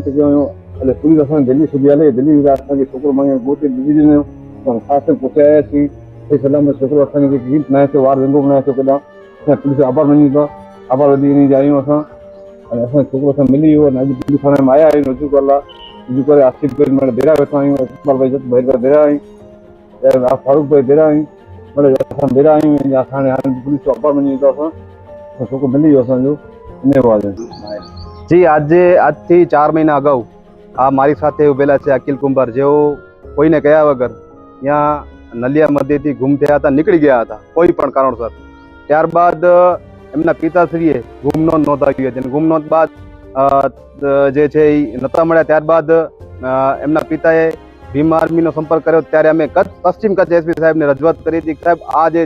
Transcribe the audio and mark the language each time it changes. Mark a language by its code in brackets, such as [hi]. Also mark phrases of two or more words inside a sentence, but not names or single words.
[sd] कयो हुयो हले पुलिस असांखे दिल्ली छॾी हले दिल्ली असांखे छोकिरो मञी ॻोठ दिल्ली ॾिनो ख़ासि पुछे आयासीं सही सलामत छोकिरो असांखे गीत न थियो वार विंगो न थियो केॾा पुलिस ऑफर मञी था ऑफर वधी वञी आहियूं असां ऐं असांजो छोकिरो असां मिली वियो अॼु पुलिस थाणे में आया आहियूं रुजू करण लाइ रुजू करे आसिफ भाई बेरा वेठा आहियूं इकबाल भाई भाई बेरा आहियूं फारूक भाई बेरा आहियूं असां बेरा आहियूं हाणे पुलिस जो ऑफर मञी था असां छोकिरो मिली वियो असांजो धन्यवाद [gu] जी આજથી 4 મહિના અગાઉ આ મારી સાથે ઉભેલા છે અકિલ કુંભાર જેઓ કોઈને કયા વગર ત્યાં નલિયા મધ્યથી ગુમ થયા હતા નીકળી ગયા હતા કોઈ પણ કારણસર ત્યારબાદ એમના પિતાશ્રીએ ગુમ નોંધ નોંધાવી હતી અને ગુમ નોંધ બાદ જે છે એ નહોતા મળ્યા ત્યારબાદ એમના પિતાએ ભીમ આર્મીનો સંપર્ક કર્યો ત્યારે અમે પશ્ચિમ કચ્છ એસપી સાહેબને રજૂઆત કરી હતી સાહેબ આ જે